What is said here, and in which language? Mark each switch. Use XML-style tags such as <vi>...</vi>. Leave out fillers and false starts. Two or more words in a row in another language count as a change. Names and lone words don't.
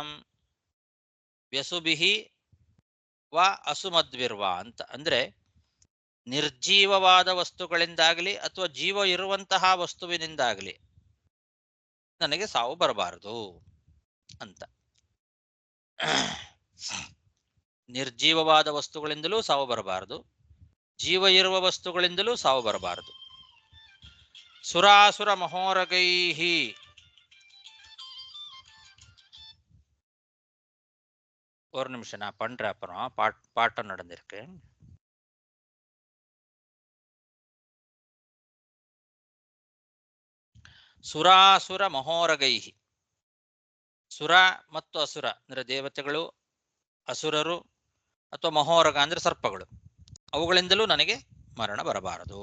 <sa>ವ್ಯಸುಭಿಃ ವಾ ಅಸುಮದ್ಭಿರ್ವಾ</sa> <kn>ಅಂತ ಅಂದ್ರೆ ನಿರ್ಜೀವವಾದ ವಸ್ತುಗಳಿಂದಾಗಲಿ ಅಥವಾ ಜೀವ ಇರುವಂತಹ ವಸ್ತುವಿನಿಂದಾಗಲಿ ನನಗೆ ಸಾವು ಬರಬಾರದು ಅಂತ. ನಿರ್ಜೀವವಾದ ವಸ್ತುಗಳಿಂದಲೂ ಸಾವು ಬರಬಾರದು, ಜೀವ ಇರುವ ವಸ್ತುಗಳಿಂದಲೂ ಸಾವು ಬರಬಾರದು.</kn> <sa>ಸುರಾಸುರ ಮಹೋರಗೈಹಿ,</sa> <ta>ஒரு நிமிஷம் நான் பண்றேன், அப்புறம் பாட்டம் நடந்திருக்கு.</ta> <sa>ಸುರಾಸುರ ಮಹೋರಗೈಹಿ,</sa> <kn>ಸುರ ಮತ್ತು ಅಸುರ ಅಂದ್ರೆ ದೇವತೆಗಳು, ಅಸುರರು ಅಥವಾ ಮಹೋರಗ ಅಂದ್ರೆ ಸರ್ಪಗಳು, ಅವುಗಳಿಂದಲೂ ನನಗೆ ಮರಣ ಬರಬಾರದು.</kn>